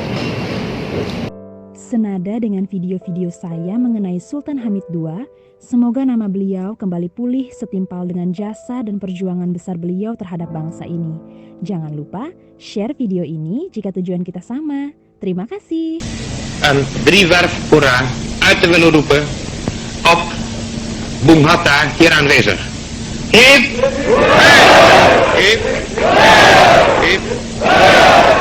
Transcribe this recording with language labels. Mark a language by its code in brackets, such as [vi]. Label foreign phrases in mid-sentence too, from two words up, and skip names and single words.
[id] Senada dengan video-video saya mengenai Sultan Hamid II, semoga nama beliau kembali pulih setimpal dengan jasa dan perjuangan besar beliau terhadap bangsa ini. Jangan lupa share video ini jika tujuan kita sama. Terima kasih. [nl] Een driewerf hoera uit te willen roepen op Bung Hatta hier aanwezig. Hip! Hip! Hip! Hip!